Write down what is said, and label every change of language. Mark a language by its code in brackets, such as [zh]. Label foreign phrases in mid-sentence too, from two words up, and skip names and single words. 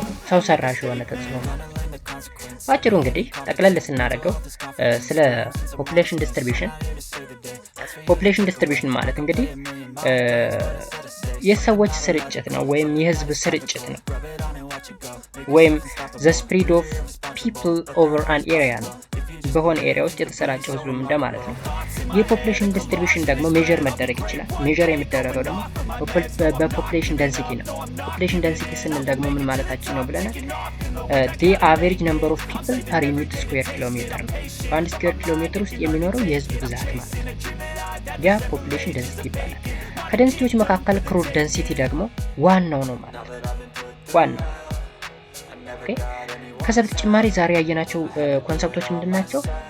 [am] ሰው ሰራሽ የሆነ ተጽዕኖ ማለት ነው። ባጭሩ እንግዲህ ጠቅለል ስናደርገው ስለ [en] population distribution [am] ማለት እንግዲህ የሰዎች ስርጭት ነው ወይም የህዝብ ስርጭት ነው ወይም [en] the spread of people over an area [am] ነው። በሆነ ኤሪያ ውስጥ የተሰራጨው ህዝብ እንደማለት ነው። የፖፑሌሽን ዲስትሪቢዩሽን ደግሞ ሜጀር መደረግ ይችላል። ሜጀር የሚደረገው ደግሞ በፖፑሌሽን ዴንሲቲ ነው። [en] population density [am] ስንል ደግሞ ምን ማለታችን ነው ብለናል? [en] the average number of people per unit square kilometer [am] ነው። በአንድ [en] square kilometer [am] ውስጥ የሚኖረው የህዝብ ብዛት ማለት ነው። ያ [en] population density [am] ይባላል። ከዴንሲቲዎች መካከል [en] crude density [am] ደግሞ ዋናው ነው ማለት ነው። ዋናው ኦኬ። ከዛ በተጨማሪ ዛሬ ያየናቸው ኮንሰፕቶች ምንድናቸው?